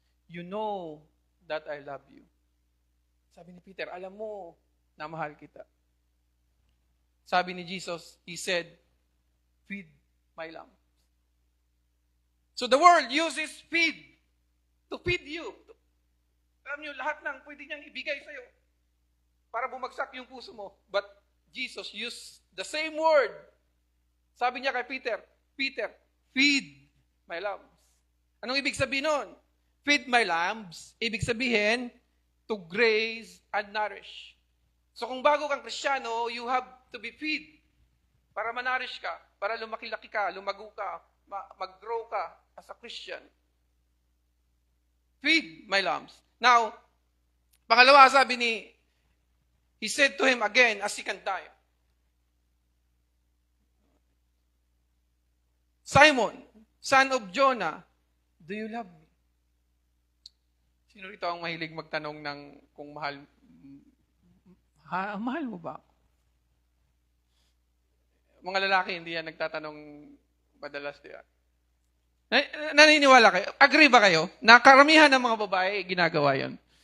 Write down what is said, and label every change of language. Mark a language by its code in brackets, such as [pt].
[en] You know that I love you. [tl] Sabi ni Peter, alam mo na mahal kita. Sabi ni Jesus, [en] He said, feed my lambs. So the world uses feed to feed you. [tl] Alam niyo, lahat ng pwede niyang ibigay sa'yo para bumagsak yung puso mo. [en] But Jesus used the same word. [tl] Sabi niya kay Peter, [en] Peter, feed my lambs. [tl] Anong ibig sabihin nun? [en] Feed my lambs, [tl] ibig sabihin, [en] to graze and nourish. [tl] So kung bago kang Kristiyano, [en] you have to be feed [tl] para manarish ka, para lumaki-laki ka, lumago ka, mag-grow ka [en] as a Christian. Feed my lambs. Now, [tl] pangalawa, sabi [en] he said to him again a second time, Simon, son of Jonah, do you love me? [tl] Sino rito ang mahilig magtanong ng kung mahal mo ba ako? Mga lalaki, hindi yan nagtatanong madalas diyan. Naniniwala kayo? Agree ba kayo? Na karamihan ng mga babae, ginagawa yon.